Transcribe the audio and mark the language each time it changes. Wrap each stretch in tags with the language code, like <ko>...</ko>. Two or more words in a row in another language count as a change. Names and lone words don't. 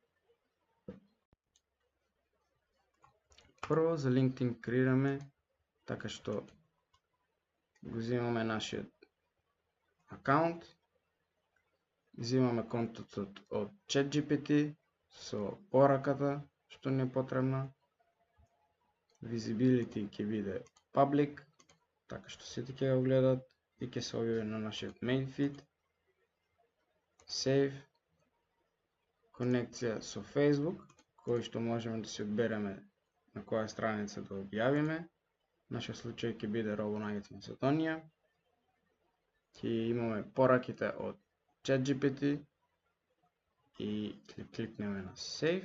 <mk>Прво за LinkedIn креираме така што го земаме нашиот акаунт, Зимаме контентот од ChatGPT со пораката што не е потребна. Visibility ќе биде public, така што сите ќе го гледат и ќе се објави на нашиот</mk> <en>main feed.</en> <mk>Save, конекција со Facebook, кој што можеме да си одбереме на која страница да објавиме. Нашиот случај ќе биде RoboNuggets Macedonија. Ќе имаме пораките од ChatGPT и кликнеме на Save.</mk>